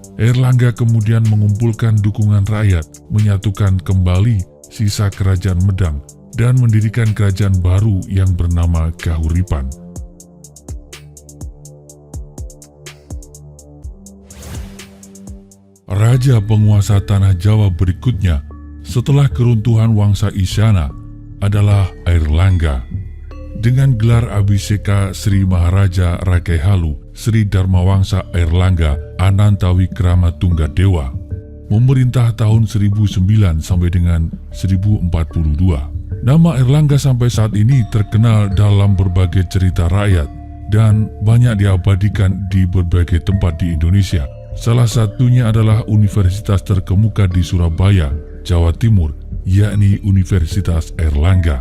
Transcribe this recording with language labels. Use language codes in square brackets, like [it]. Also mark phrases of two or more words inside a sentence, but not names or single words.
[id] Airlangga kemudian mengumpulkan dukungan rakyat, menyatukan kembali sisa Kerajaan Medang, dan mendirikan kerajaan baru yang bernama Kahuripan. Raja penguasa tanah Jawa berikutnya setelah keruntuhan wangsa Isyana adalah Airlangga. Dengan gelar Abhiseka Sri Maharaja Rakai Halu Sri Dharmawangsa Airlangga Anantawikrama Tunggadewa, memerintah tahun 1009 sampai dengan 1042. Nama Airlangga sampai saat ini terkenal dalam berbagai cerita rakyat dan banyak diabadikan di berbagai tempat di Indonesia. Salah satunya adalah universitas terkemuka di Surabaya, Jawa Timur, yakni Universitas Airlangga.